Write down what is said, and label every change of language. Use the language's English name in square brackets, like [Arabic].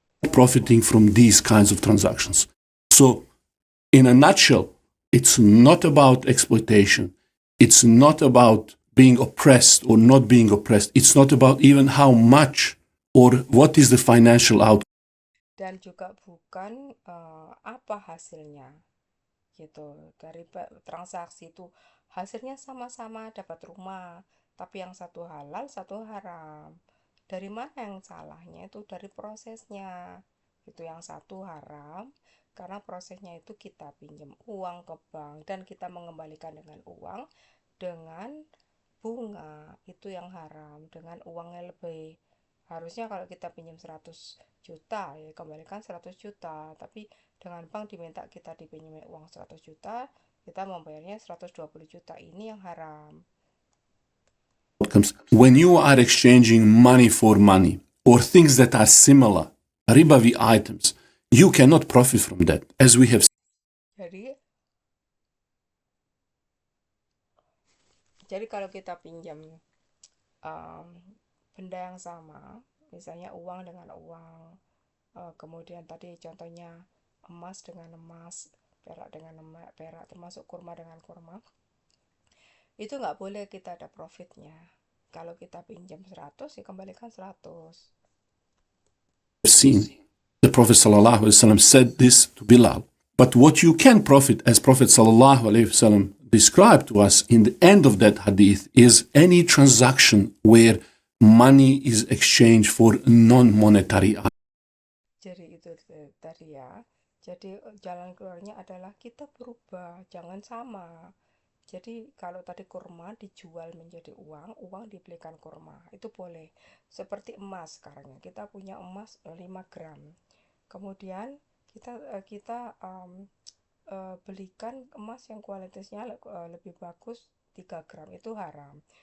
[English] profiting from these kinds of transactions. So, in a nutshell, it's not about exploitation. It's not about being oppressed or not being oppressed. It's not about even how much or what is the financial outcome. [Indonesian] Dan juga bukan apa hasilnya gitu. Dari transaksi itu hasilnya sama-sama dapat rumah, tapi yang satu halal, satu haram. Dari mana yang salahnya? Itu dari prosesnya. Itu yang satu haram karena prosesnya itu kita pinjam uang ke bank dan kita mengembalikan dengan uang dengan bunga. Itu yang haram, dengan uangnya lebih. Harusnya kalau kita pinjam 100 juta ya kembalikan 100 juta, tapi dengan bank diminta kita dipinjami uang 100 juta, kita membayarnya 120 juta. Ini yang haram. [English] When you are exchanging money for money or things that are similar, ribawi items, you cannot profit from that, as we have. [Indonesian] Jadi kalau kita pinjam benda yang sama, misalnya uang dengan uang, kemudian tadi contohnya emas dengan emas, perak dengan perak, termasuk kurma dengan kurma, itu nggak boleh kita ada profitnya. Kalau kita pinjam 100 ya kembalikan 100. [English] Seen the Prophet ﷺ said this to Bilal. But what you can profit, as Prophet ﷺ described to us in the end of that hadith, is any transaction where money is exchanged for non-monetary. [Indonesian] Jadi itu tadi ya. Jadi jalan keluarnya adalah kita berubah, jangan sama. Jadi kalau tadi kurma dijual menjadi uang, uang dibelikan kurma, itu boleh. Seperti emas sekarang, kita punya emas 5 gram. Kemudian kita belikan emas yang kualitasnya lebih bagus 3 gram, itu haram.